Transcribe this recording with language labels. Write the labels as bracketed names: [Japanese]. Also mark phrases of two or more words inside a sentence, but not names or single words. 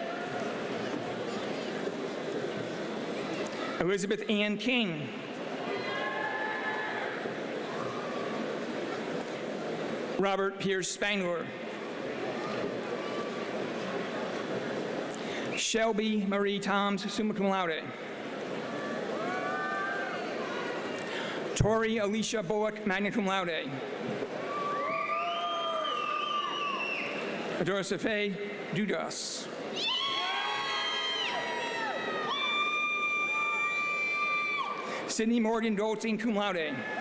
[English] Elizabeth Ann King. Robert Pierce Spangler. Shelby Marie Toms, [Latin] summa cum laude. [English] Tori Alicia Bullock, [Latin] magna cum laude. [English] Adorsafe Dudas. Sydney Morgan Goldstein, [Latin] cum laude.